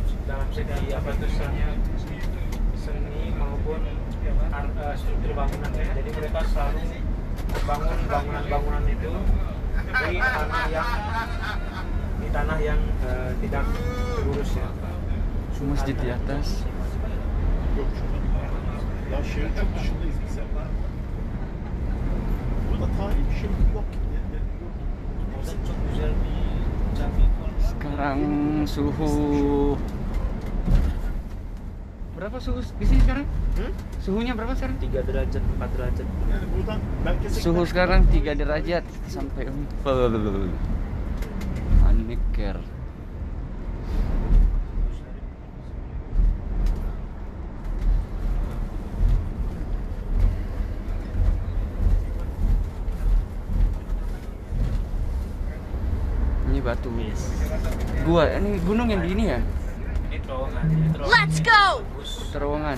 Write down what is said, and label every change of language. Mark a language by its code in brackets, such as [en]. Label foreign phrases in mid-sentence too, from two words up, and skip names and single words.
[id] dalam segi apa itu istilahnya seni maupun struktur bangunan ya. Jadi mereka selalu membangun bangunan-bangunan itu di tanah yang tidak terurus ya. Masjid di atas. [tr] Yok şurada bir var. Ya şehrin çok dışındayız biz ya. Burada tarihi bir şey yok. Orada çok güzel bir cami var. [id] Sekarang suhu berapa suhu di sini sekarang? Suhunya berapa sekarang? 3 derajat, 4 derajat. [tr] Yani buradan merkeze [id] Suhu [tr] giden- [id] sekarang 3 derajat sampai Anneker. Ini batu. Gua, ini gunung yang di ini ya? Ini terowongan. Ini terowongan. [en] Let's go! [id] Bagus. Terowongan.